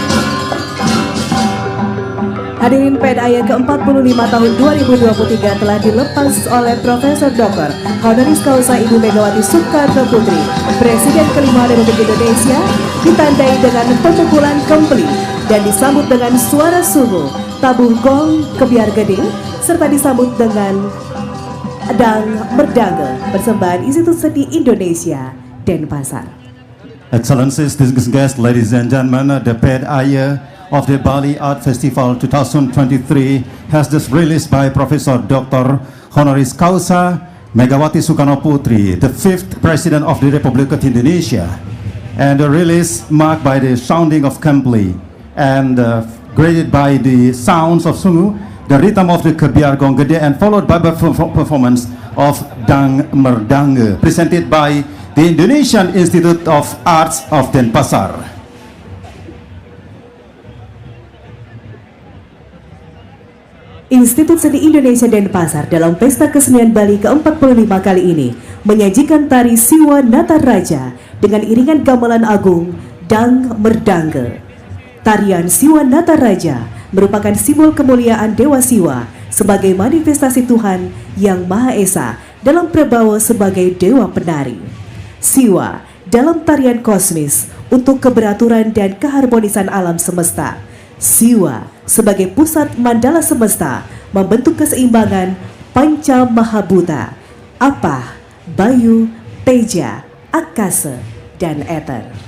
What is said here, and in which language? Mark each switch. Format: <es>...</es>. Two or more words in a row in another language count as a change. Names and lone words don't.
<id>Hadirin PDAY ke-45 tahun 2023 telah dilepas oleh Profesor Dr.</id> <la>Honoris Causa</la> <id>Ibu Megawati Soekarno Putri, Presiden kelima Republik Indonesia, ditandai dengan pemukulan kempli dan disambut dengan suara suhu, tabuh gong, kebiar geding, serta disambut dengan dang merdange, persembahan Institut Seni Indonesia, Denpasar.</id> <en>Excellencies, distinguished guests, ladies and gentlemen, the PDAY of the Bali Art Festival 2023 has just released by Professor Dr.</en> <la>Honoris Causa</la> <en>Megawati Soekarno Putri, the 5th President of the Republic of Indonesia. And the release marked by the sounding of kempli and graded by the sounds of sungu, the rhythm of the kebiar gong gede, and followed by the performance of dang merdange, presented by the Indonesian Institute of Arts of Denpasar.</en> <id>Institut Seni Indonesia Denpasar dalam Pesta Kesenian Bali ke-45 kali ini menyajikan tari Siwa Nataraja dengan iringan gamelan agung dang merdange. Tarian Siwa Nataraja merupakan simbol kemuliaan Dewa Siwa sebagai manifestasi Tuhan yang Maha Esa dalam prabawa sebagai Dewa Penari. Siwa dalam tarian kosmis untuk keberaturan dan keharmonisan alam semesta. Siwa sebagai pusat mandala semesta membentuk keseimbangan Panca Mahabhuta, Apah, Bayu, Teja, Akasa, dan Ether.</id>